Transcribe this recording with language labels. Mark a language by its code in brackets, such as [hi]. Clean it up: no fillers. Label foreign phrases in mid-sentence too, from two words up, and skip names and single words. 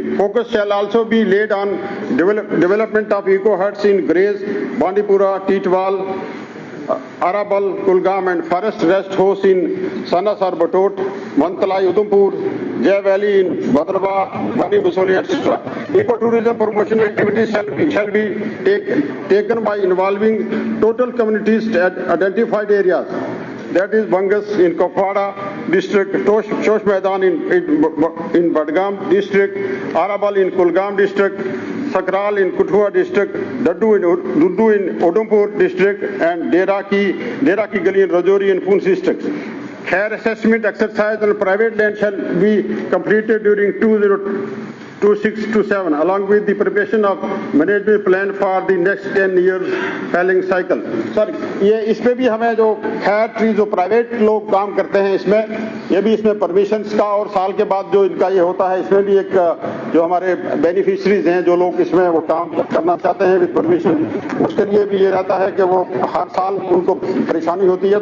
[en] Focus shall also be laid on development of eco huts in Grays, Bandipura, Titwal, Arabal, Kulgam, and forest rest house in Sanasar Batot, Mantalai, Udhampur, Jai Valley in Bhadraba, Bani Basoli, etc. Ecotourism promotion activities shall be taken by involving total communities at identified areas. That is Bangas in Kopara district, Shosh Maidan in Badgam district, Arabal in Kulgam district, Sakral in Kuthua district, Daddu in Udhampur district, and Dera Ki Gali in Rajouri and Poonch districts. Care assessment exercise on private land shall be completed during 2026-27 along with the preparation of management plan for the next 10 years felling cycle. [hi] सर ये इसमें भी हमें जो खैर ट्री जो प्राइवेट लोग काम करते हैं ये भी इसमें परमिशंस का और साल के बाद जो इनका ये होता है इसमें भी एक जो हमारे बेनिफिशरीज हैं जो लोग इसमें वो काम करना चाहते हैं [en] with permission, [hi] उसके लिए भी ये रहता है कि वो हर साल उनको परेशानी होती है।